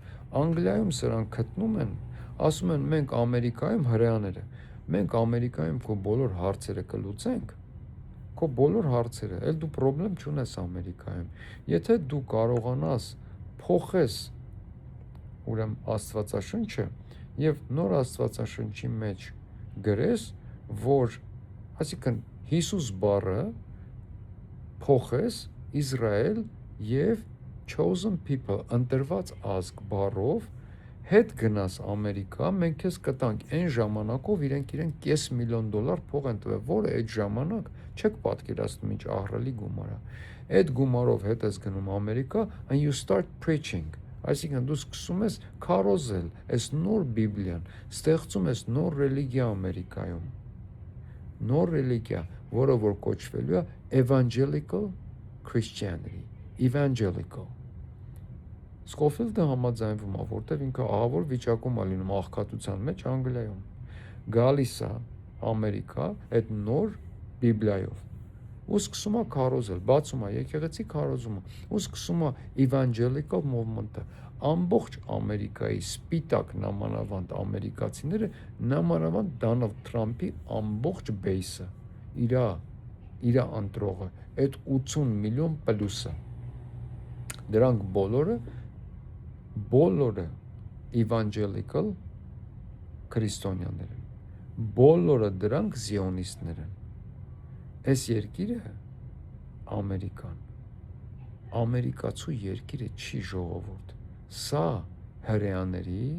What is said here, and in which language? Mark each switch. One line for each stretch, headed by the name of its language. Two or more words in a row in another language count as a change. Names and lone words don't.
Armenian: Անգլիայում սրանք գտնում են, ասում են մենք Ամերիկայում հրեաները, մենք Ամերիկայում քո բոլոր հարցերը կլուծենք, քո բոլոր հարցերը, էլ դու պրոբլեմ չունես Ամերիկայում։ Եթե դու կարողանաս փոխես ուրեմն Աստվածաշունչը եւ նոր Աստվածաշնչի մեջ գրես, որ այսինքն Հիսուս բառը փոխես Իսրայել եւ
English: chosen people
Armenian: ընտրված ազգ բառով հետ գնաս Ամերիկա, մենք քեզ կտանք այն ժամանակով իրենք $500,000 փող են տվել, որը այդ ժամանակ չեք պատկերացնում ինչ ահռելի գումար է։ Այդ գումարով հետ ես գնում Ամերիկա
English: and you start preaching,
Armenian: այսինքն դու սկսում ես քարոզել այս նոր Բիբլիան, ստեղծում ես նոր ռելիգիա Ամերիկայում, նոր ռելիգիա, որը որ կոչվելու է
English: evangelical Christianity,
Armenian: evangelical։ Սկոֆիլդը համաձայնվում է, որտեվ ինքը ահավոր վիճակում է լինում աղքատության մեջ Անգլիայում։ Գալիս է Ամերիկա այդ նոր Բիբլիայով ու սկսում է քարոզել, բացում է եկեղեցի քարոզումը ու սկսում է evangelical movement-ը։ Ամբողջ Ամերիկայի սպիտակ նամանավանդ ամերիկացիները, նամանավանդ Դոնալդ Թրամփի ամբողջ բեյսը, իր ընտրողը, այդ 80 միլիոն պլյուսը, դրանք բոլորը evangelical քրիստոնյաներ են, բոլորը դրանք զիոնիստներ են։ Այս երկիրը Ամերիկան, ամերիկացու երկիրը չի ժողովուրդ, սա հրեաների